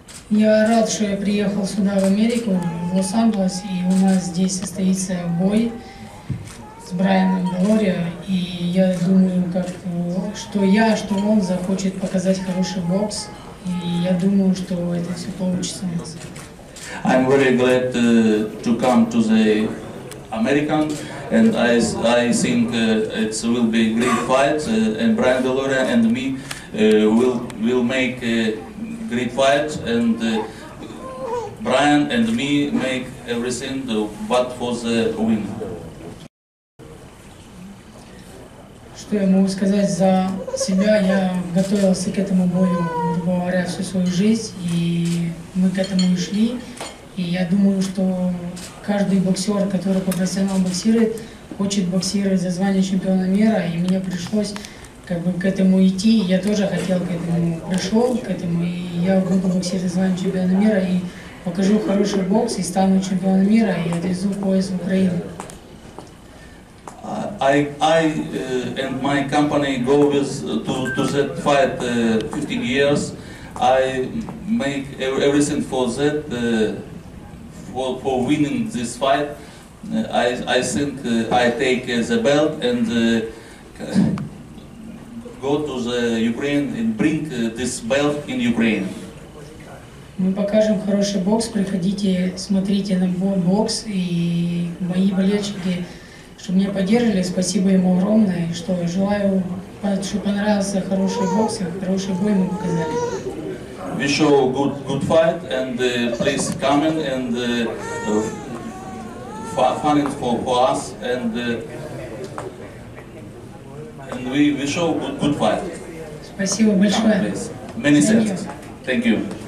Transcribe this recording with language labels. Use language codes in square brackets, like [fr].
[ru] Я рад, что я приехал сюда, в Америку, в Лос-Анджелес, и у нас здесь состоится бой с Брайаном Вилорио, и я думаю, что он захочет показать хороший бокс, и я думаю, что это все получится у нас. [en] I'm very glad to come to the American, and I think it will be a great fight, and Brian Deloria and me will make a great fight, and Brian and me make everything but for the win. [ru] Что я могу сказать за себя? Я готовился к этому бою, грубо говоря, всю свою жизнь, и мы к этому и шли. И я думаю, что каждый боксер, который профессионально боксирует, хочет боксировать за звание чемпиона мира, и мне пришлось как бы к этому идти. Я тоже хотел к этому, пришел к этому, и я буду боксировать за звание чемпиона мира, и покажу хороший бокс, и стану чемпионом мира, и отвезу пояс в Украину. [en] I and my company go with to that fight 15 years. I make everything for that, for winning this fight. I think I take the belt and go to the Ukraine and bring this belt in Ukraine. [ru] Мы покажем хороший бокс, приходите, смотрите на бокс, и мои болельщики, что меня поддержали, спасибо ему огромное, и что желаю, чтобы понравился хороший бокс, и хороший бой мы показали. [en] We show good fight, and please come in and fun it for us, and we show good fight. [ru] Спасибо большое. [en] Many thanks. Thank you.